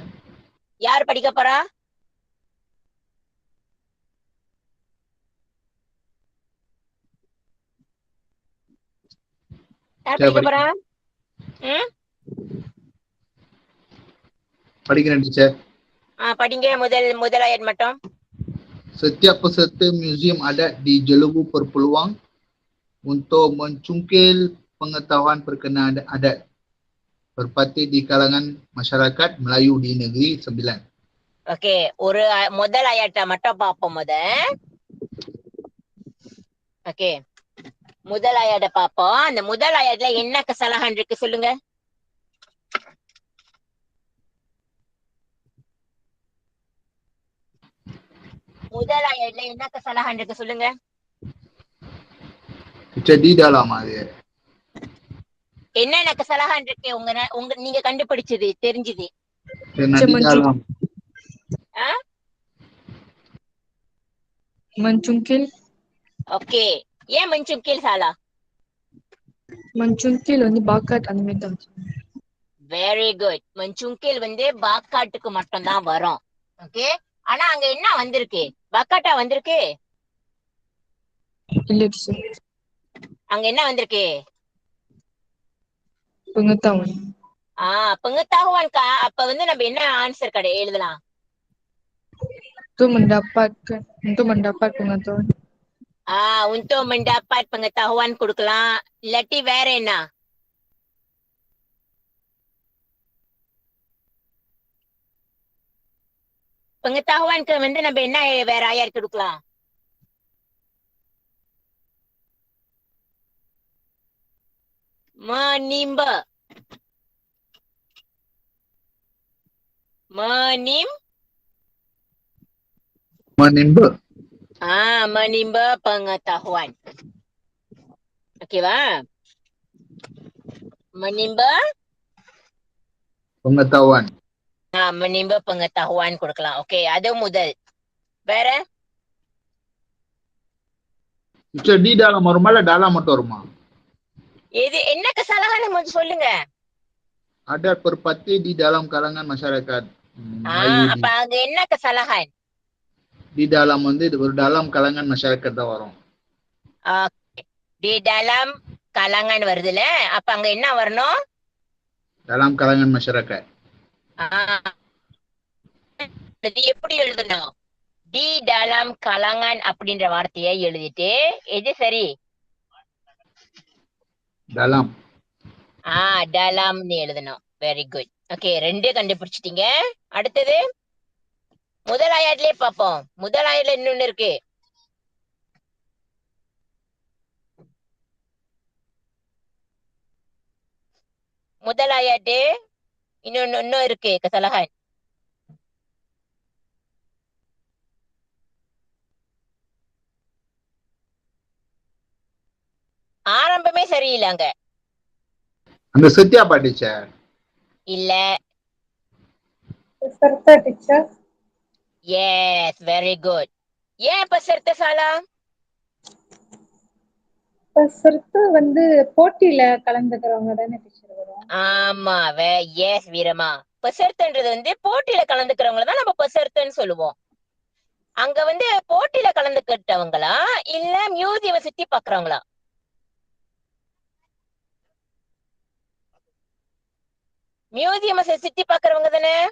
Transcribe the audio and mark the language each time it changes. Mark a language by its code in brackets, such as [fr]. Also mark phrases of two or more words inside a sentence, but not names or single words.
[ta] யார் படிக்க போறா? யார் படிக்க போறா? படிக்கிறேன் டீச்சர். படிங்க முதல் ayat மட்டும். [ms] Setiap peserta muzium adat di Jelebu berpeluang untuk mencungkil pengetahuan berkenaan adat berparti di kalangan masyarakat Melayu di Negeri Sembilan. [ta] ஓகே, ஒரு முதல் ayat மட்டும் பார்ப்போம் ஓகே, முதல் ayat பார்ப்போம். அந்த முதல் ayatல என்ன kesalahan இருக்கு சொல்லுங்க. முதல் ayatல என்ன kesalahan இருக்கு சொல்லுங்க. [ms] Di dalam ayat. [ta] என்னென்ன kesalahan இருக்கு உங்க நீங்க கண்டுபிடிச்சது தெரிஞ்சது? [ms] Di dalam. Mencungkil. [ta] ஓகே, ஏன் [ms] mencungkil salah? [ta] Mencungkil வந்து பாக்காட் அந்த மாதிரி தான். [en] very good. [ta] mencungkil வந்து பாக்காட்டுக்கு மட்டும் தான் வரும். ஓகே, ஆனா அங்க என்ன வந்திருக்கு? பாக்காட்டா வந்திருக்கு? இல்ல டீச்சர். அங்க என்ன வந்திருக்கு? [ms] Pengetahuan. pengetahuan kah? [ta] அப்ப வந்து நம்ம என்ன ஆன்சர் எழுதலாம்? [ms] Untuk mendapat pengetahuan. untuk mendapat pengetahuan கொடுக்கலாம். [ta] இல்லாட்டி வேற என்ன? pengetahuanக்கு வந்து நம்ம என்ன வேற ayat கொடுக்கலாம்? [ms] menimba. Menimba. Menimba pengetahuan. Okeyவா? Menimba pengetahuan. menimba pengetahuan [ta] கொடுக்கலாம். ஓகே, அது முதல். வேற? Teacher, [ms] di dalam [ta] வருமா இல்ல dalam மட்டும் வருமா? இது என்ன kesalahan கொஞ்சம் சொல்லுங்க. [ms] Ada perpati di dalam kalangan masyarakat Melayu [ta] அப்ப அங்க என்ன kesalahan? [ms] di dalam [ta] வந்து இது ஒரு [ms] dalam kalangan masyarakat [ta] தான் வரும். [ms] Di dalam kalangan [ta] வருதுல, அப்ப அங்க என்ன வரணும்? [ms] Dalam kalangan masyarakat. [ta] அது எப்படி எழுதணும்? [ms] di dalam kalangan [ta] அப்படின்ற வார்த்தையை எழுதிட்டு எது சரி? [ms] Dalam. [ta] dalamன்னு எழுதணும். [en] very good. [ta] ஓகே, 2 கண்டுபிடிச்சிட்டீங்க. அடுத்தது முதல் ஆயாட்லயே பார்ப்போம். முதல் ஆயாட்ல இன்னொன்னு இருக்கு. முதல் ஆயாட்டு இன்னும் இருக்கு kesalahan. ஆரம்பமே சரியில்லை அங்க. அந்த சத்யாப்பா டீச்சர் இல்ல. [ms] Peserta teacher. [en] yes, very good. [ta] ஏன் [ms] peserta salah? [ta] Peserta வந்து போட்டியில கலந்துக்கிறவங்க தானே டீச்சர் வரும். ஆமா, எஸ் வீரமா. pesertaன்றது வந்து போட்டியில கலந்துக்கிறவங்கள தான் நம்ம pesertaன்னு சொல்லுவோம். அங்க வந்து போட்டியில கலந்துக்கிட்டவங்களா இல்ல மியூசியம் சுத்தி பாக்குறவங்களா? மியூசியம் சுத்தி பாக்குறவங்க தானே.